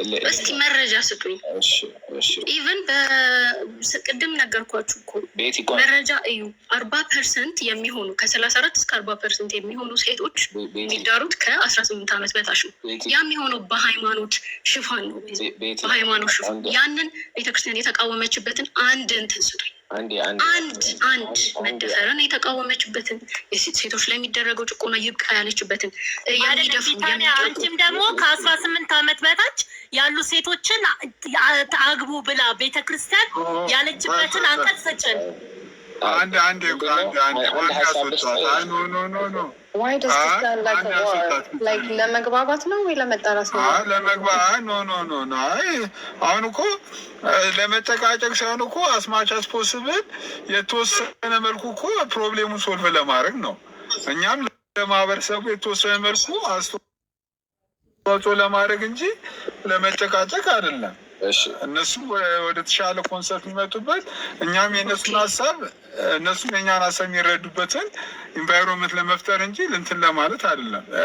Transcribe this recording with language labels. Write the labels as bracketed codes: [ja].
[am] እስቲ መረጃ ስጡኝ። ኢቨን በቅድም ነገርኳችሁ እኮ መረጃ እዩ። 40% የሚሆኑ ከ34 እስከ 40% የሚሆኑ ሴቶች የሚዳሩት ከ18 ዓመት በታች ነው። ያ የሚሆነው በሃይማኖት ሽፋን ነው። በሃይማኖት ሽፋን ያንን ቤተክርስቲያን የተቃወመችበትን አንድ እንትን ስጡኝ። አንድ መደፈርን የተቃወመችበትን ሴቶች ላይ የሚደረገው ጭቆና ይብቃ ያለችበትን አንቺም ደግሞ ከ18 ዓመት በታች ያሉ ሴቶችን አግቡ ብላ ቤተክርስቲያን ያለችበትን አንቀጽ ስጭን። አንድ [en] Why does this sound like a war? [am] Like ለመግባባት ነው ወይ ለመጣላት ነው? ለመግባባት ኖ አሁን እኮ ለመጨቃጨቅ ሳይሆን እኮ አስማች አስ ፖስብል የተወሰነ መልኩ እኮ ፕሮብሌሙን ሶልቭ ለማድረግ ነው። እኛም ለማህበረሰቡ የተወሰነ መልኩ አስተዋጽኦ ለማድረግ እንጂ ለመጨቃጨቅ አይደለም። እነሱ ወደ ተሻለ ኮንሰፕት የሚመጡበት እኛም የእነሱን ሀሳብ እነሱ የእኛን ሀሳብ የሚረዱበትን ኢንቫይሮንመንት ለመፍጠር እንጂ ልንትን ለማለት አይደለም።